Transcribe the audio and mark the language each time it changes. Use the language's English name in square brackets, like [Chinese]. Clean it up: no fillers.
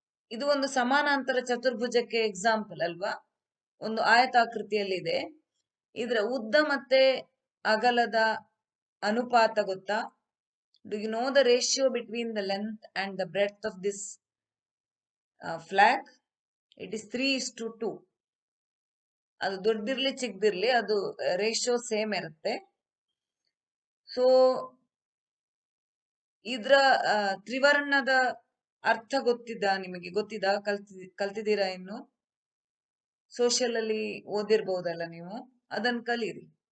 [Kannada] ಇದು ಒಂದು ಸಮಾನಾಂತರ ಚತುರ್ಭುಜಕ್ಕೆ ಎಕ್ಸಾಂಪಲ್ ಅಲ್ವಾ? ಒಂದು ಆಯತಾಕೃತಿಯಲ್ಲಿದೆ. ಇದರ ಉದ್ದ ಮತ್ತೆ ಅಗಲದ ಅನುಪಾತ ಗೊತ್ತಾ? [English] Do you know the ratio between the length and the breadth of this flag? It is 3:2. [Kannada] ಅದು ದೊಡ್ಡದಿರ್ಲಿ ಚಿಕ್ಕದಿರ್ಲಿ ಅದು ರೇಷಿಯೋ ಸೇಮ್ ಇರುತ್ತೆ. ಸೊ ಇದ್ರ ತ್ರಿವರ್ಣದ ಅರ್ಥ ನಿಮಗೆ ಗೊತ್ತಿದ್ದ ಕಲ್ತಿದ್ದೀರಾ? ಇನ್ನು ಸೋಷಿಯಲ್ ಅಲ್ಲಿ ಓದಿರ್ಬಹುದಲ್ಲ ನೀವು, ಅದನ್ನ ಕಲೀರಿ.